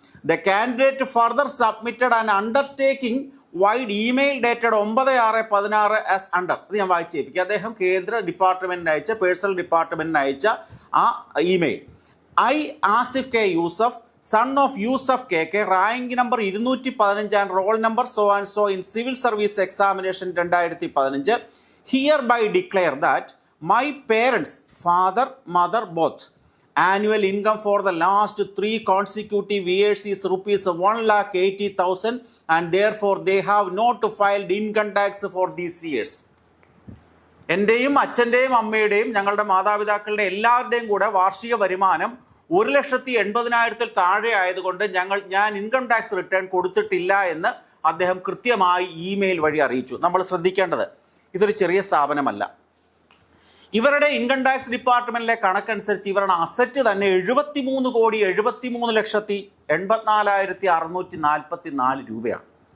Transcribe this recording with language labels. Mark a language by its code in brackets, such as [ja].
[en] The candidate further submitted an undertaking wide email dated 9/6/16 as under. [ml] ഇത് ഞാൻ വായിച്ചേപ്പിക്കും. അദ്ദേഹം കേന്ദ്ര ഡിപ്പാർട്ട്മെന്റിന് അയച്ച പേഴ്സണൽ ഡിപ്പാർട്ട്മെന്റിന് അയച്ച ആ email. [en] I Asif K. Yusuf, son of Yusuf KK, rank number 215 and roll number so and so in civil service examination 2015, hereby declare that my parents, father, mother both, annual income for the last 3 consecutive years is rupees 1,80,000 and therefore they have not filed income tax for these years. [ml] എൻ്റെയും അച്ഛൻ്റെയും അമ്മയുടെയും ഞങ്ങളുടെ മാതാപിതാക്കളുടെ എല്ലാവരുടെയും കൂടെ വാർഷിക വരുമാനം 1,80,000 താഴെ ആയതുകൊണ്ട് ഞാൻ ഇൻകം ടാക്സ് റിട്ടേൺ കൊടുത്തിട്ടില്ല എന്ന് അദ്ദേഹം കൃത്യമായി ഇമെയിൽ വഴി അറിയിച്ചു. നമ്മൾ ശ്രദ്ധിക്കേണ്ടത് ഇതൊരു ചെറിയ സ്ഥാപനമല്ല. ഇവരുടെ ഇൻകം ടാക്സ് ഡിപ്പാർട്ട്മെന്റിലെ കണക്കനുസരിച്ച് ഇവരുടെ അസറ്റ് തന്നെ 73,73,84,644 രൂപയാണ്.